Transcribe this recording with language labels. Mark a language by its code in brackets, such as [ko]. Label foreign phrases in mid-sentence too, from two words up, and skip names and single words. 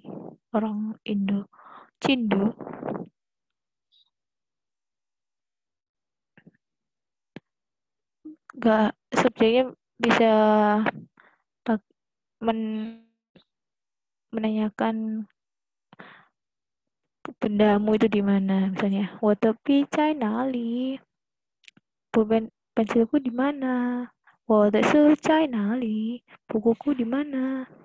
[id] Orang Indo, Cindo. Enggak, subjeknya bisa menanyakan bendamu itu di mana, misalnya [zh] 我的笔在哪里? [id] Pulpen pensilku di mana? [zh] 我的书在哪里? [id] Bukuku di mana?